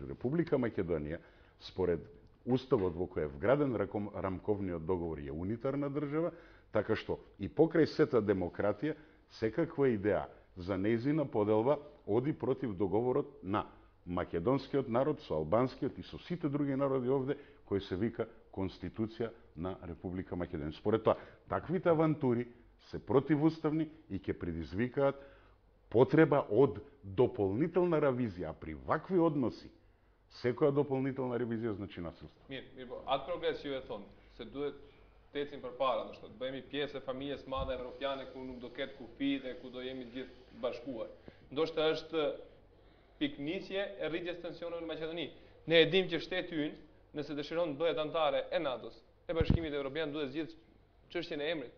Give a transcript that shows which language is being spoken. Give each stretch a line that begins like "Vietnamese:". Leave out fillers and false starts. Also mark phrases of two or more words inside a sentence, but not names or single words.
Macedonian: Република Македонија, според уставот во кој е вграден рамковниот договор, е унитарна држава, така што и покрај сета демократија, секаква идеја за нејзина поделба оди против договорот на македонскиот народ со албанскиот и со сите други народи овде, кој се вика Конституција на Република Македонија. Според тоа, таквите авантури се противуставни и ќе предизвикаат потреба од дополнителна ревизија. А при вакви односи, секоја дополнителна ревизија значи насилство.
Albanian: Mirë, po atë progres ju e thonë, se duhet të ecim përpara, do të thotë, bëhemi pjesë e familjes madhe evropiane ku nuk do ketë kufi dhe ku do jemi të gjithë bashkuar. Ndoshta është piknisje e rritjes tensioneve në Maqedoni. Ne e dimë që shteti ynë, nëse dëshiron të bëhet antare e NATO-s, e Bashkimit Evropian, duhet zgjidhë çështjen e emrit.